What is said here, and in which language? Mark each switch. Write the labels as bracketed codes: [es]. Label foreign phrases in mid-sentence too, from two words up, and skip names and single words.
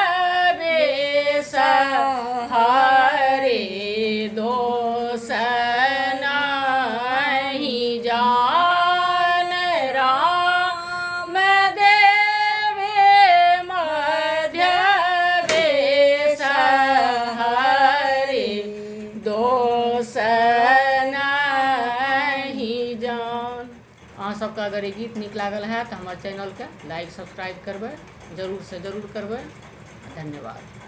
[mai] विषहरी दोष नहीं जान राम देवी मध्य विषहरी दोष नहीं जान। अहाँ सबके अगर ये गीत नीक लागल है तो हमारे चैनल के [en] like subscribe [mai] करबै, जरूर से जरूर करबै। धन्यवाद।